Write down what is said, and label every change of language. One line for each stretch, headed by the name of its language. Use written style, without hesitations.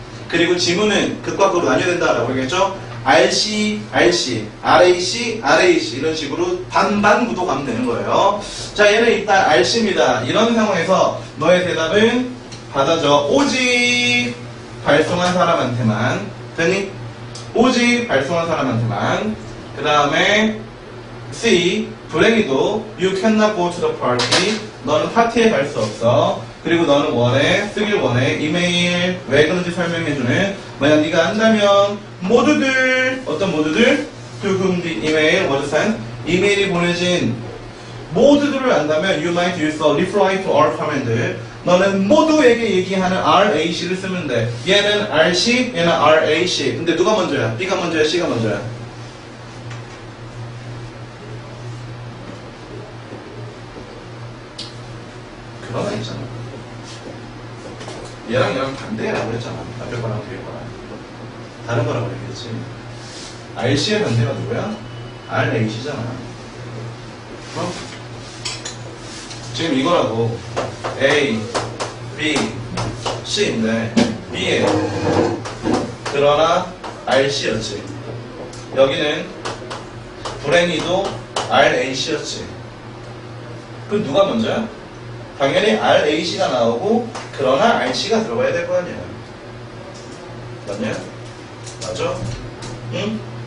Korean: 그리고 지문은 극과 극으로 나뉘어야 된다라고 얘기했죠? RC, RAC 이런 식으로 반반 구도 가면 되는 거예요. 자, 얘는 일단 RC입니다. 이런 상황에서 너의 대답은 받아줘. 오직 발송한 사람한테만. 됐니? 오직 발송한 사람한테만. 그 다음에
English: C,
Korean: 불행히도
English: You cannot go to the party.
Korean: 너는 파티에 갈 수 없어. 그리고 너는 원해, 쓰길 원해. 이메일 왜 그런지 설명해주는. 만약 네가 한다면 모두들, 어떤 모두들?
English: To whom the email was sent.
Korean: 이메일이 보내진 모두들을 안다면
English: You might use the reply to all command.
Korean: 너는 모두에게 얘기하는 RAC를 쓰면 돼. 얘는 RC, 얘는 RAC. 근데 누가 먼저야? B가 먼저야? C가 먼저야? 그러나 있잖아. 얘랑 반대라고 했잖아. 앞에 거랑 뒤에 거랑. 다른 거라고 얘기했지. RC의 반대가 누구야? RAC잖아. 어? 지금 이거라고. A, B, C인데 B에 그러나 RC였지. 여기는 불행히도 RAC였지. 그럼 누가 먼저야? 당연히 RAC가 나오고 그러나 RC가 들어가야 될 거 아니야. 맞냐? 맞아? 응?